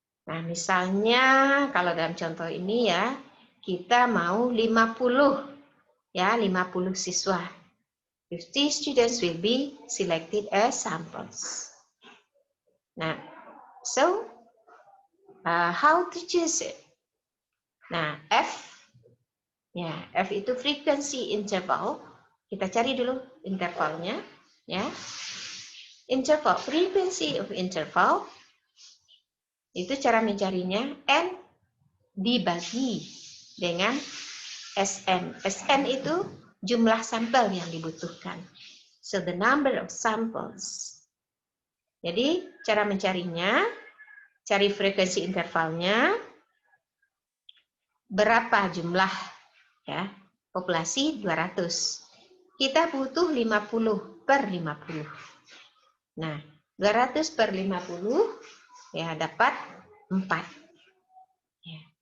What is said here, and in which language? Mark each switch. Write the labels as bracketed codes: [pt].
[id] Nah, misalnya kalau dalam contoh ini ya, kita mau 50 siswa. [en] 50 students will be selected as samples. Nah, so how to choose it? [id] Nah, F itu frequency interval. Kita cari dulu intervalnya, ya. Interval, frequency of interval, itu cara mencarinya, N dibagi dengan SN. SN itu jumlah sampel yang dibutuhkan. [en] So, the number of samples. [id] Jadi, cara mencarinya, cari frekuensi intervalnya, berapa jumlah ya populasi 200. Kita butuh 50 per 50. Nah, 200 per 50 ya dapat 4. Ya.